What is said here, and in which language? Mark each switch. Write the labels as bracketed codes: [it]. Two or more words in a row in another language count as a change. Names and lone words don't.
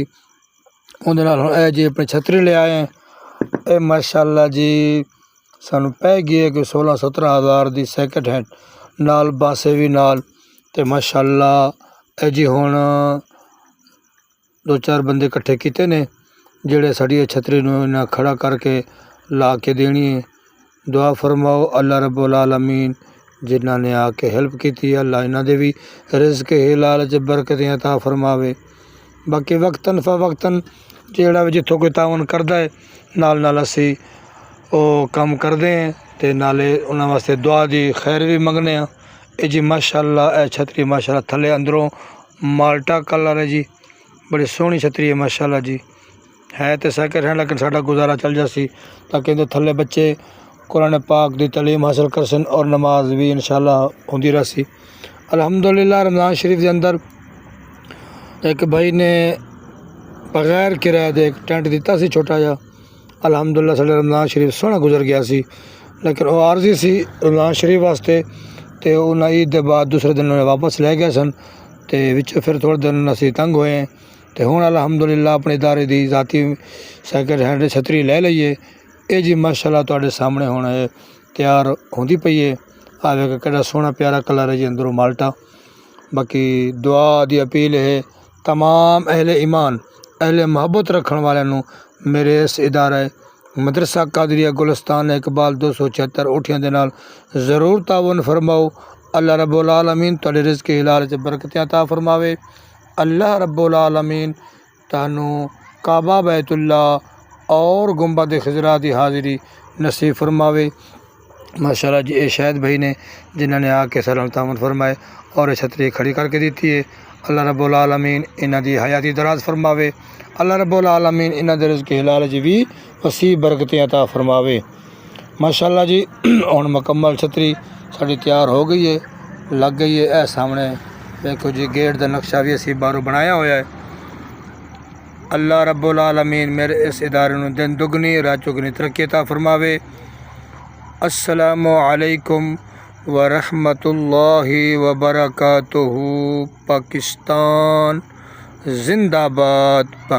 [pa] اوہدے نال ہن اے جی اپنی چھتری لے آئے اے ماشاءاللہ جی سانوں پے گئی ہے کہ 16-17 ہزار کی [en] second hand [pa] نال باسے بھی نال تے ماشاءاللہ اے جی ہن 2-4 بندے اکٹھے کیے نے جیہڑے ساڈی چھتری نوں انہاں کھڑا کرکے لا کے دینی ہے. دعا فرماؤ اللہ رب العالمین جنہاں نے آکے ہیلپ کی اللہ انہاں دے بھی رزق حلال چ برکتیں عطا فرماوے. باقی وقتاً فوقتاً جیہڑا بھی جتھوں کوئی تعاون کردا ہے نال نال اسی [ur] وہ کام کرتے ہیں [pa] تو نالے انہوں نے واسطے دعا کی خیر بھی منگنے. اے جی ماشاءاللہ اے چھتری ماشاءاللہ تھلے اندروں مالٹا کلر ہے جی، بڑی سوہنی چھتری ہے ماشاءاللہ جی. ہے تو [en] second hand [pa] لیکن ساڈا گزارا چل جاسی تاکہ ایہدے تھلے بچے قرآن پاک کی تعلیم حاصل کر سن اور نماز بھی ان شاءاللہ ہوندی رہسی. الحمدللہ رمضان شریف کے اندر ایک بھائی نے بغیر کرائے دے ایک ٹینٹ دتا سی چھوٹا جا. الحمدللہ ساڈا رمضان شریف سوہنا گزر گیا سی لیکن وہ عارضی سی رمضان شریف واسطے تو انہیں عید کے بعد دوسرے دن انہیں واپس لے گئے سن تو وچ پھر تھوڑے دن اسی تنگ ہوئے ہیں تو ہن الحمدللہ اپنے ادارے کی ذاتی [en] second hand [pa] چھتری لے لئیے. یہ جی ماشاءاللہ تہاڈے سامنے ہن تیار ہوندی پئی ہے. آوے کیہڑا سوہنا پیارا کلر ہے جی اندروں مالٹا. باقی دعا کی اپیل ہے تمام اہل ایمان اہل محبت رکھنے والوں میرے اس ادارے مدرسہ قادریہ گلستان اقبال 276 اوٹھیاں دے نال ضرور تعاون فرماؤ. اللہ رب العالمین تہاڈے رزق حلال چ برکتیں عطا فرماوے. اللہ رب العالمین تانوں کعبہ بیت اللہ اور گنبد خضریٰ کی حاضری نصیب فرماوے. ماشاءاللہ جی اے شاید بھائی نے جنہوں نے آکے سلام تعاون فرمائے اور چھتری کھڑی کرکے دی ہے. اللہ رب العالمین انہاں دی حیاتی دراز فرماوے. اللہ رب العالمین انہاں دے رزق حلال چ بھی وسی برکتیں عطا فرماوے. ماشاءاللہ جی ہن مکمل چھتری ساڈی تیار ہو گئی ہے، لگ گئی ہے. اے سامنے دیکھو جی گیٹ کا نقشہ بھی اسی باہروں بنایا ہویا ہے. اللہ رب العالمین میرے اس ادارے نوں دن دگنی رات چوگنی ترقی عطا فرماوے. [ar] السلام عليكم ورحمة الله وبركاته. [ur] پاکستان زندہ باد.